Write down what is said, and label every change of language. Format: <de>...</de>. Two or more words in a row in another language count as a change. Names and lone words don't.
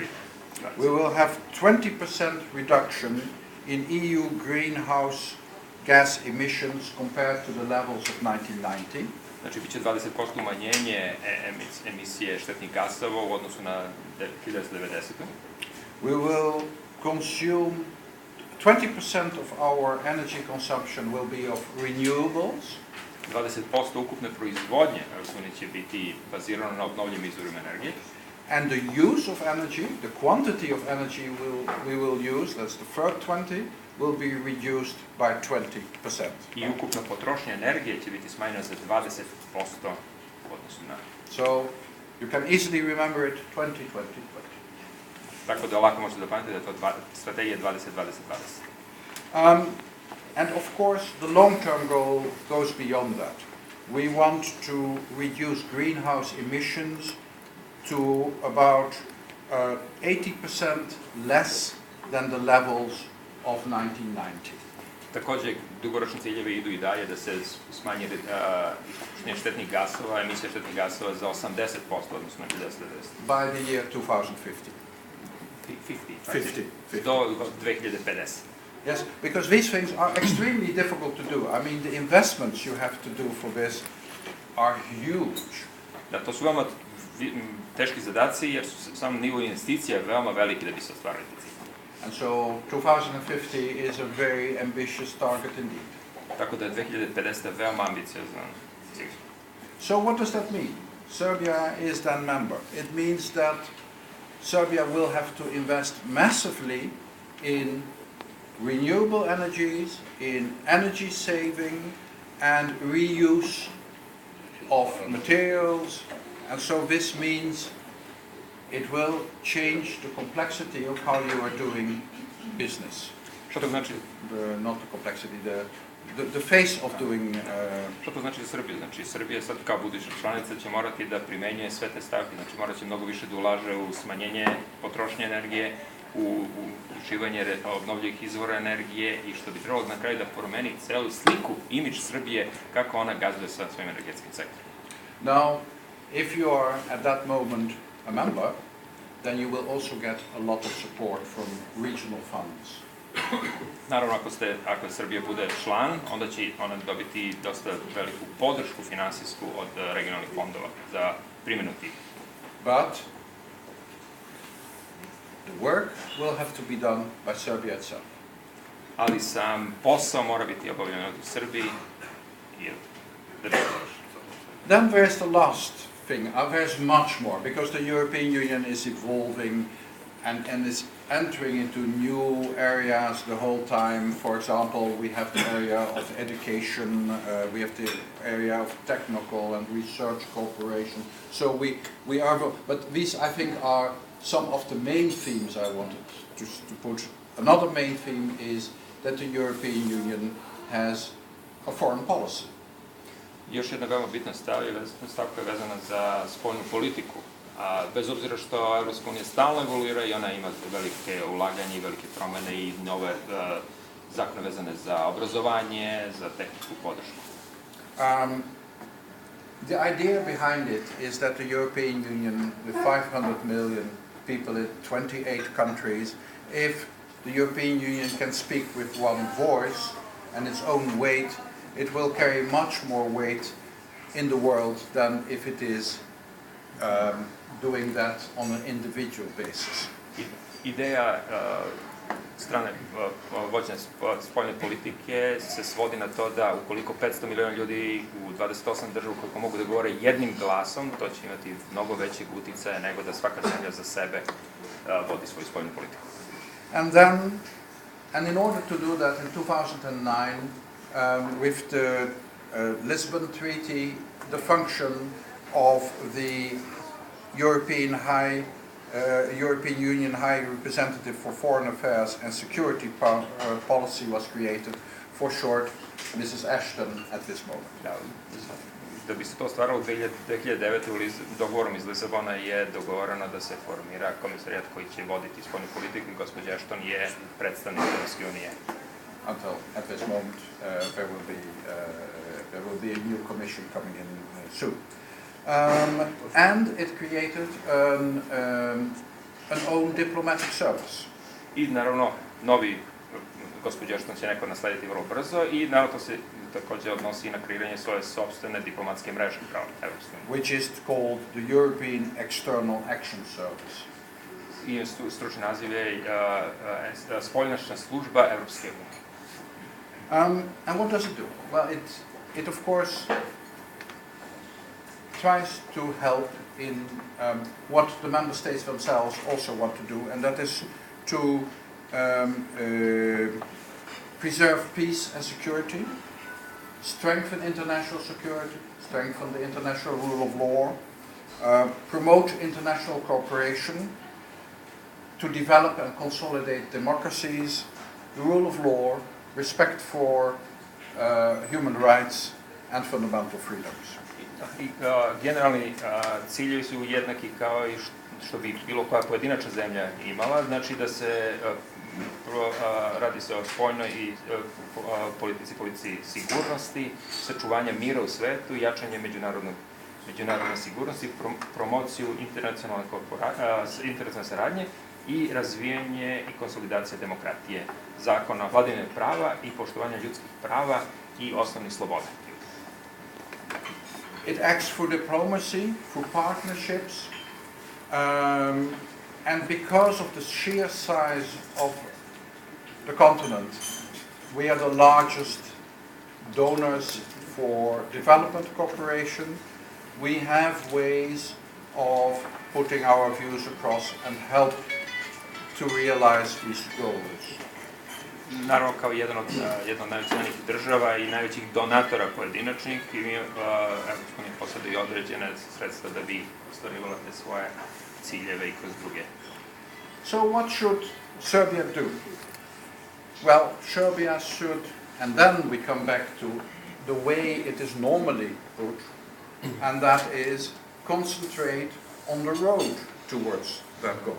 <en>we will have 20% reduction in EU greenhouse gas emissions compared to the levels of 1990.</en> <sr>Znači, bit će 20% umanjenje emisije štetnih gasova u odnosu na 1990.</sr> <en>We will consume 20% of our energy consumption will be of renewables.</en> <sr>20% ukupne proizvodnje će biti bazirano na obnovljivim izvorima energije.</sr> <en>And the use of energy, the quantity of energy we will use, that's the third 20, will be reduced by 20%.</en> <sr>I ukupna potrošnja energije će biti smanjena za 20% u odnosu na...</sr> <en>So, you can easily remember it, 20-20-20.</en> <sr>Tako da lako možete da pamtite da je to strategija 20-20-20.</sr> <en>And of course, the long-term goal goes beyond that. We want to reduce greenhouse emissions to about 80% less than the levels of 1990.</en> <sr>Takođe, dugoročni ciljevi idu i dalje da se smanji štetnih gasova, emisija štetnih gasova za 80% odnosno na 1990.</sr> <en>By the year 2050.</en> <sr>50. Do 2050.</sr> <en>Yes, because these things are extremely difficult to do. I mean, the investments you have to do for this are huge.</en> <sr>Da, to su veoma teški zadaci jer su sam nivo investicija veoma veliki da bi se ostvarili ti cilj.</sr> <en>And so 2050 is a very ambitious target indeed.</en> <sr>Tako da je 2050 veoma ambiciozan cilj.</sr> <en>So what does that mean? Serbia is then member. It means that Serbia will have to invest massively in renewable energies, in energy saving and reuse of materials, and so this means it will change the complexity of how you are doing business.</en> <sr>Što to znači?</sr> <en>Not the complexity, the face of doing...</en> <sr>Što to znači za Srbiju? Znači, Srbija sad kao buduća članica će morati da primenjuje sve te stavke, znači morat će mnogo više da ulaže u smanjenje potrošnje energije, u uključivanje obnovljivih izvora energije i što bi trebalo na kraju da promeni celu sliku, imidž Srbije, kako ona gazduje sa svojim energetskim sektorom.</sr> <en>Now, if you are at that moment a member, then you will also get a lot of support from regional funds.</en> <sr>Naravno, ako Srbija bude član, onda će ona dobiti dosta veliku podršku finansijsku od regionalnih fondova za primjenu tih.</sr> <en>But the work will have to be done by Serbia itself.</en> <sr>Ali sam posao mora biti obavljen u Srbiji i da bi</sr> <en>Then there's the last thing. There's much more because the European Union is evolving and is entering into new areas the whole time. For example, we have the area of education, we have the area of technical and research cooperation. So we are, but these I think are some of the main themes I wanted to put. Another main theme is that the European Union has a foreign policy.</en> <sr>Još jedna veoma bitna stavka je vezana za spoljnu politiku. Bez obzira što Evropska unija stalno evoluira i ona ima velike ulaganje i velike promene i nove zakone vezane za obrazovanje, za tehničku podršku.</sr> <en>The idea behind it is that the European Union, with 500 million people in 28 countries, if the European Union can speak with one voice and its own weight, it will carry much more weight in the world than if it is doing that on an individual basis.</en> <sr>Ideja strane vođenja spoljne politike se svodi na to da ukoliko 500 miliona ljudi u 28 država koliko mogu da govore jednim glasom, to će imati mnogo većeg uticaja nego da svaka zemlja za sebe vodi svoju spoljnu politiku.</sr> <en>And in order to do that in 2009, with the Lisbon Treaty, the function of the European High European Union High Representative for Foreign Affairs and Security Policy was created, for short, Mrs. Ashton at this moment.</en> <sr>Da bi se to ostvarilo 2009. Dogovorom iz Lisabona je dogovoreno da se formira komisarijat koji će voditi spoljnu politiku i gospođa Ashton je predstavnik Europske unije.</sr> <en>Until at this moment there will be a new commission coming in soon. And it created an own diplomatic service.</en> <sr>I naravno, novi gospođa Ashton će neko naslediti vrlo brzo i naravno to se također odnosi na kreiranje svoje sopstvene diplomatske mreže kao Evropske unije.</sr> <en>Which is called the European External Action Service.</en> <sr>I stručni naziv je spoljnačna služba Evropske unije.</sr> <en>And what does it do? Well, it of course tries to help in what the member states themselves also want to do, and that is to preserve peace and security, strengthen international security, strengthen the international rule of law, promote international cooperation, to develop and consolidate democracies, the rule of law, respect for human rights and fundamental freedoms.</en> <sr>Generalni ciljevi su jednaki kao i što bi bilo koja pojedinačna zemlja imala, znači da se radi se o spoljnoj i politici sigurnosti, sačuvanja mira u svetu, jačanje međunarodne sigurnosti, promociju internacionalne saradnje i razvijanje i konsolidacija demokratije, zakona, vladavine prava i poštovanja ljudskih prava i osnovnih sloboda.</sr> <en>It acts through diplomacy, through partnerships, and because of the sheer size of the continent, we are the largest donors for development cooperation. We have ways of putting our views across and help to realize these goals.</en> <sr>Naravno, kao jedna od najvećih država i najvećih donatora pojedinačnih, Evropska unija posjeduje i određene sredstva da bi ostvarivala te svoje ciljeve i kroz druge.</sr> <en>So what should Serbia do? Well, Serbia should, and then we come back to the way it is normally put, and that is concentrate on the road towards that goal.</en>